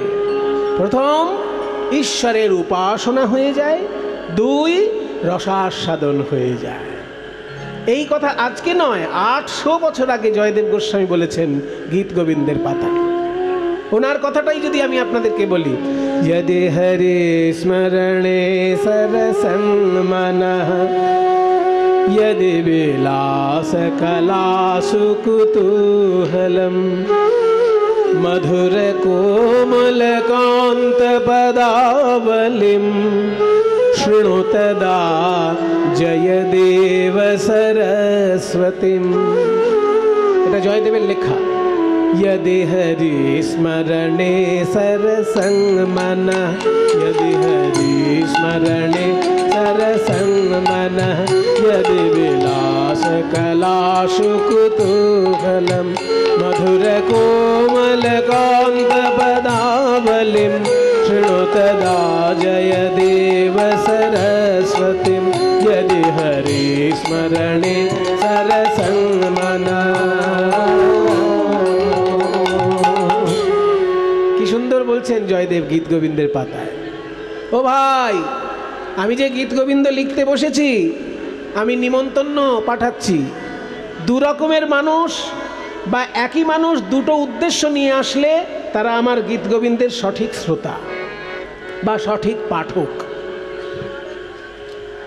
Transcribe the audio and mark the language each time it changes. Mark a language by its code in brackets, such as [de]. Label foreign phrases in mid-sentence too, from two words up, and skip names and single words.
[bn] প্রথম, ঈশ্বরের উপাসনা হয়ে যায়, দুই, রসাস্বাদন হয়ে যায়। এই কথা আজকে নয়, 800 বছর আগে জয়দেব গোস্বামী বলেছেন গীত গোবিন্দের পাতা। ওনার কথাটাই যদি আমি আপনাদেরকে বলি, [sa] যদি হরে স্মরণে সরসন মনঃ, यदि विलास कलासु कुतूहलम, मधुर कोमल कांत पदावलिम, शृणु तदा जयदेव सरस्वतीम। [bn] এটা জয়দেবের লেখা। [sa] यदि हरि स्मरणे सरसंग मनः, यदि हरि स्मरणे सरसंग मनः, यदि विलास कलासु कुतूहलम, मधुर कोमल कांत पदावलिम, शृणु तदा जयदेव सरस्वतीम। यदि हरि स्मरणे सरसंग मनः। [bn] কি সুন্দর বলছেন জয়দেব গীত গোবিন্দের পাতায়। ও ভাই, আমি যে গীত গোবিন্দ লিখতে বসেছি, আমি নিমন্ত্রণ পাঠাচ্ছি। দু রকমের মানুষ বা একই মানুষ দুটো উদ্দেশ্য নিয়ে আসলে তারা আমার গীত গোবিন্দের সঠিক শ্রোতা বা সঠিক পাঠক।